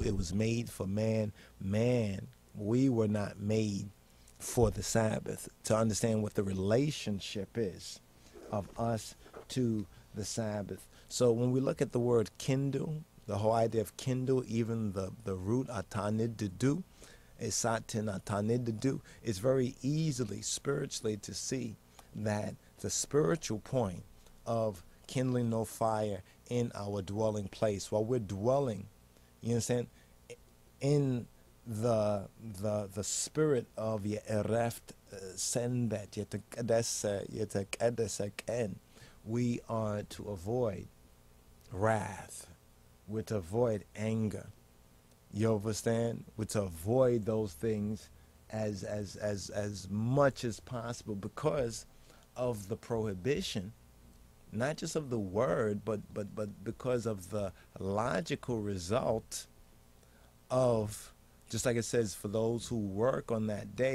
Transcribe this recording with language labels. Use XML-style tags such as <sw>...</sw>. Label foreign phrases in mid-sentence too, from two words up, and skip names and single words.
<en>It was made for man. Man, we were not made for the Sabbath. To understand what the relationship is of us to the Sabbath. So when we look at the word kindle, the whole idea of kindle, even the root atanididu,</en> <am>እሳትን አታንድዱ,</am> <en>is very easily spiritually to see that the spiritual point of kindling no fire in our dwelling place, while we're dwelling, you understand, in the spirit of</en> <am>የዕረፍት ሰንበት,</am> <en>yetekedesaken, we are to avoid wrath, we're to avoid anger, you understand, we're to avoid those things as much as possible, because of the prohibition, not just of the word, but because of the logical result of, just like it says, for those who work on that day.</en>